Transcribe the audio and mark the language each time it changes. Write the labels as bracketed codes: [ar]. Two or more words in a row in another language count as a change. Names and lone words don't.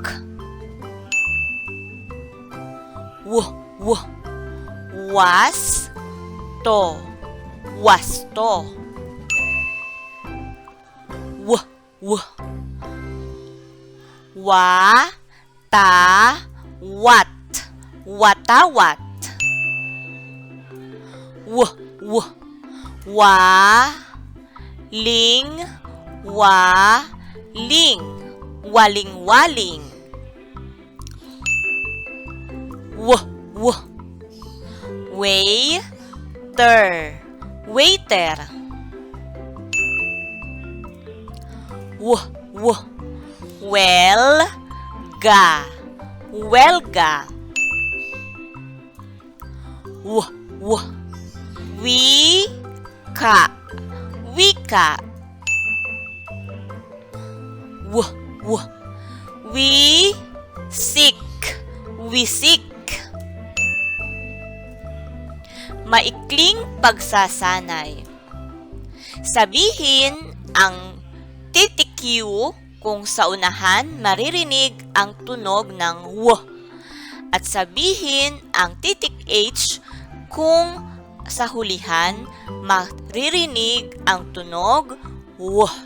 [tl] W, w, was, to, wasto. W, w, wa, ta, wat, watawat. W, w, wa, ling, wa, ling, waling-waling. W, w, waiter, waiter. W, w, welga, welga. W, w, wika, wika. W, w, wisik, wisik. Maikling pagsasanay. Sabihin ang titik Q kung sa unahan maririnig ang tunog ng W at sabihin ang titik H kung sa hulihan maririnig ang tunog W.